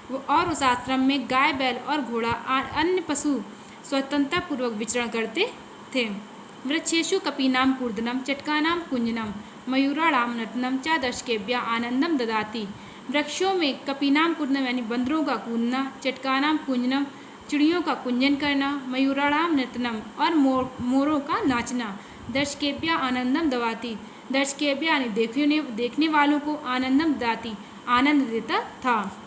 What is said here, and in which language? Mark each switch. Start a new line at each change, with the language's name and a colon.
Hindi: और उस आश्रम में गाय बैल और घोड़ा अन्य पशु स्वतंत्रतापूर्वक विचरण करते थे।
Sanskrit: वृक्षेषु कपीनां कूर्दनं चटकानां कुंजनम मयूराणां नटनम च दर्शकेभ्यः आनंदम ददाति।
Hindi: वृक्षों में
Sanskrit: कपीनां कूर्दनम
Hindi: यानी बंदरों का कूदना
Sanskrit: चटकानां कुंजनम
Hindi: चिड़ियों का कुंजन करना
Sanskrit: मयूराणां नटनम
Hindi: और मोरों का नाचना
Sanskrit: दर्शकेभ्यः आनंदम ददाति
Hindi: दर्शकेभ्यः यानी देखने वालों को
Sanskrit: आनंदम ददाति
Hindi: आनंद देता था।